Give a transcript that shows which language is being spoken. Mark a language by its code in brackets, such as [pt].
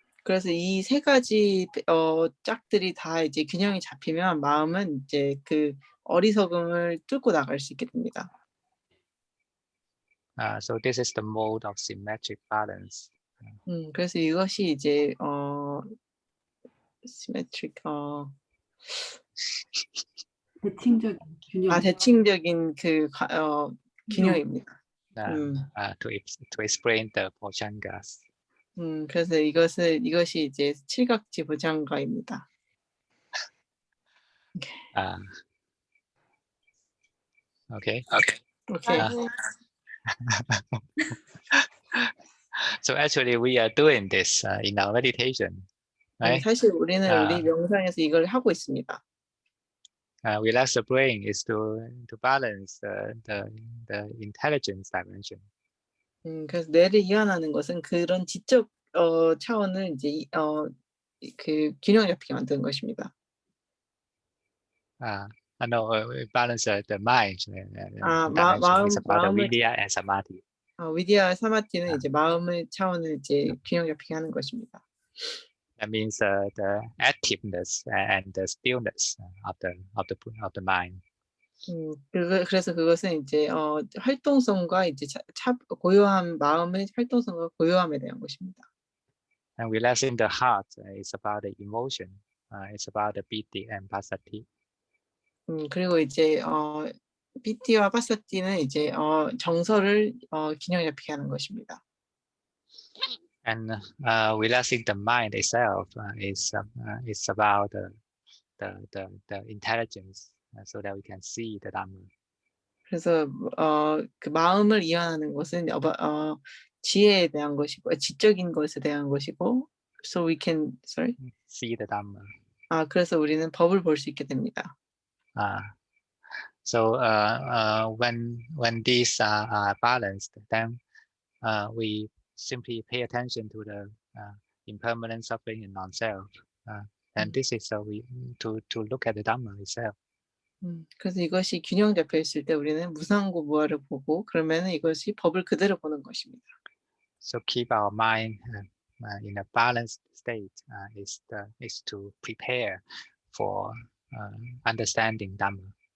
[ko] 그래서 이 세 가지 짝들이 다 이제 균형이 잡히면 마음은 이제 그 어리석음을 뚫고 나갈 수 있게 됩니다. [en] So this is the mode of symmetric balance. [ko] 그래서 이것이 이제 symmetric 대칭적인 균형. 대칭적인 그 균형입니다. [en] To explain the bhojangas. [ko] 그래서 이것이 이제 칠각지 보장가입니다. [en] Okay. Okay. So actually we are doing this in our meditation, right? [ko] 사실 우리는 우리 명상에서 이걸 하고 있습니다. [en] Relax the brain is to balance the intelligence dimension. [ko] 그래서 뇌를 이완하는 것은 그런 지적 차원을 이제 그 균형 잡히게 만드는 것입니다. [en] No, balance the mind. [ko] 마음 [en] is about the Vidya and Samadhi. [ko] 위디아와 사마티는 이제 마음의 차원을 이제 균형 잡히게 하는 것입니다. [en] That means the activeness and the stillness of the mind. [ko] 그래서 그것은 이제 활동성과 이제 고요한 마음의 활동성과 고요함에 대한 것입니다. [en] And relaxing the heart is about the emotion. It's about the piti and pasati. [ko] 그리고 이제 PT와 파사티는 이제 정서를 균형 잡히게 하는 것입니다. [en] And relaxing the mind itself is about the intelligence, so that we can see the Dhamma. [ko] 그래서 그 마음을 이완하는 것은 지혜에 대한 것이고 지적인 것에 대한 것이고, [en] so we can See the Dhamma. [ko] 그래서 우리는 법을 볼 수 있게 됩니다. [en] So when these are balanced, then we simply pay attention to the impermanent suffering in non-self, and this is to look at the Dhamma itself. [ko] 그래서 이것이 균형 잡혀 있을 때 우리는 무상고 무아를 보고, 그러면 이것이 법을 그대로 보는 것입니다. [en] So keep our mind in a balanced state is to prepare for understanding Dhamma.